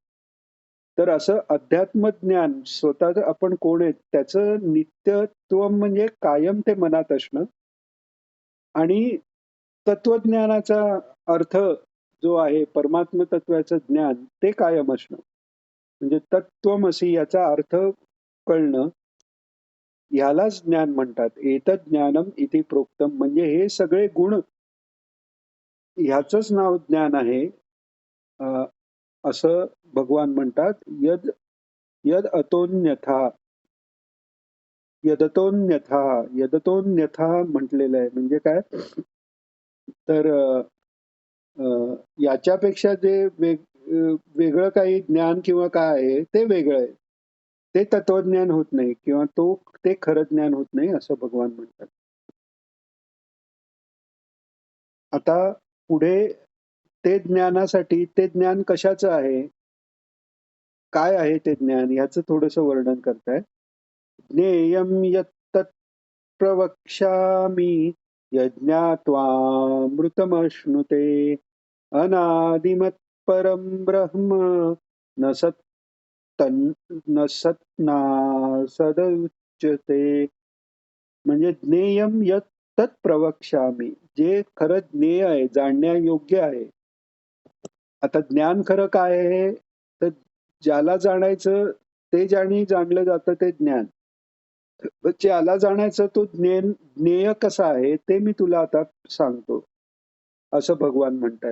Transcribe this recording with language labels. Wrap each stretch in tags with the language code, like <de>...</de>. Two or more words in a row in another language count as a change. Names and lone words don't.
<mr>तर असं अध्यात्म ज्ञान स्वतः आपण कोण आहेत त्याचं नित्यत्व म्हणजे कायम ते मनात असणं आणि तत्वज्ञानाचा अर्थ जो आहे परमात्म तत्वाचं ज्ञान ते कायम असणं म्हणजे तत्वमसी याचा अर्थ कळणं, ह्यालाच ज्ञान म्हणतात.</mr> <sa>एतत् ज्ञानम इति प्रोक्तम</sa> <mr>म्हणजे हे सगळे गुण ह्याचंच नाव ज्ञान आहे असं भगवान म्हणतात.</mr> <sa>यद यद अतोन्यथा यदतोन्यथा यदतोन्यथा</sa> <mr>म्हटलेलं आहे म्हणजे काय तर याच्यापेक्षा जे वेगळं काही ज्ञान किंवा काय आहे ते वेगळं आहे, ते तत्वज्ञान होत नाही किंवा ते खरं ज्ञान होत नाही असं भगवान म्हणतात. आता पुढे ते ज्ञानासाठी ते ज्ञान कशाचं आहे, काय आहे ते ज्ञान याचं थोडंसं वर्णन करताय.</mr> <sa>ज्ञेयं यत्तत् प्रवक्ष्यामि यज्ञात्वामृतमश्नुते अनादिमत्परं ब्रह्म न न सत्नासदुच्यते.</sa> <mr>म्हणजे</mr> <sa>ज्ञेयम यत् तत् प्रवक्ष्यामी,</sa> <mr>जे खरं ज्ञेय आहे, जाणण्यायोग्य आहे. आता ज्ञान खरं काय आहे, तर ज्याला जाणायचं ते ज्याने जाणलं जातं ते ज्ञान. ज्याला जाणायचं तो ज्ञेय कसा आहे ते मी तुला आता सांगतो, असं भगवान म्हणतात.</mr>